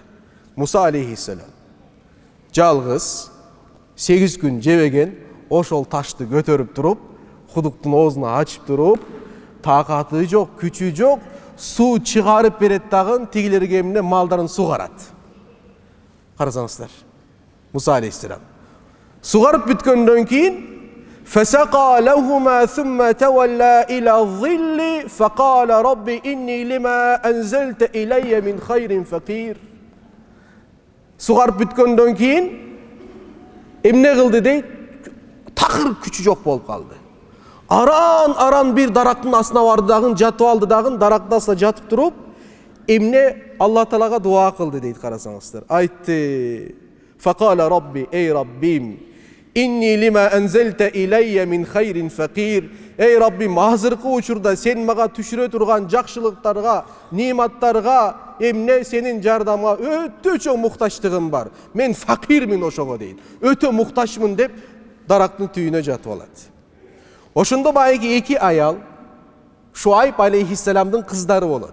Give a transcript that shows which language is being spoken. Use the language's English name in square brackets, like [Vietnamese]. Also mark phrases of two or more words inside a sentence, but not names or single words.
[Kyrgyz] Муса алейхиссалам жалгыз 8 күн жебеген ошол ташты көтөрүп туруп, кудуктун оозун ачып туруп, такаты жок, күчү жок, суу чыгарып берет дагы тигилерге эмне малдарын сугарат. Карасаңыздар. Муса алейхиссалам сугарып бүткөндөн кийин [Arabic] فسقى لهما ثم تولى إلى الظل فقال رب إني لما أنزلت إلي من خير فقير. [Kyrgyz] Сугарып бүткөндөн кийин эмне кылды дейт? Такыр күчү жок болуп калды. Аран бир дарактын астына барды дагы, жатып алды дагы, дарактын астына жатып туруп, эмне Алла Таалага дуа кылды дейт, карасаңыздар. Айтты: [Arabic] "فقال رب, [Kyrgyz] эй Раббим, [Arabic] إني لما أنزلت إلي من خير فقير." [Kyrgyz] Эй Раббим, азыркы учурда сен мага түшүрө турган жакшылыктарга, нематтарга, эмне сенин жардамга өтө чоң муктачтыгым бар. Мен факирмин ошого дейт. Өтө муктачмын деп дарактын түйүнө жатып алат. Ошондо байги эки аял Шуайб алейхиссаламдын кыздары болот.